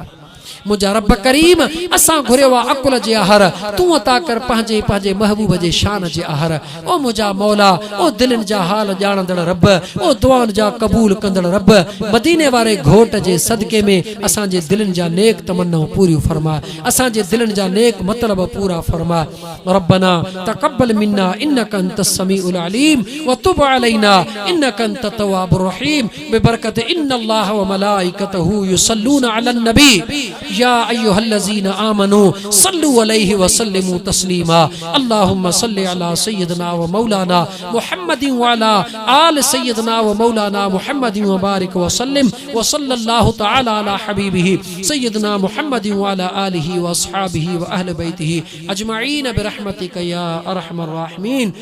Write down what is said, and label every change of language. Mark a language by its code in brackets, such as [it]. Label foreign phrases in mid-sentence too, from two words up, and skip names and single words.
[sd] मुंहिंजा रब करीम असां घुरियो आहे अकुल जे आहर, तूं अता कर पंहिंजे पंहिंजे महबूब जे शान जे आहर। ओ मुंहिंजा मौला, ओ दिलनि जा हाल ॼाणंदड़ रब, ओ दुआनि जा क़बूल कंदड़ रब, मदीने वारे घोट जे सदके में असांजे दिलनि जा नेक तमन्नाऊं पूरियूं फरमाए, असांजे दिलनि जा नेक मतलब पूरा फरमाए। [ar] ربنا تقبل منا إنك أنت السميع العليم وتب علينا إنك أنت التواب الرحيم ببركة إن الله وملائكته يصلون على النبي يا أيها الذين آمنوا صلوا عليه وسلموا تسليما. اللهم صل على سيدنا ومولانا محمد وعلى آل سيدنا ومولانا محمد وبارك وسلم وصلى الله تعالى على حبيبه سيدنا محمد وعلى آله وأصحابه وأهل بيته أجمعين برحمتك يا أرحم الراحمين.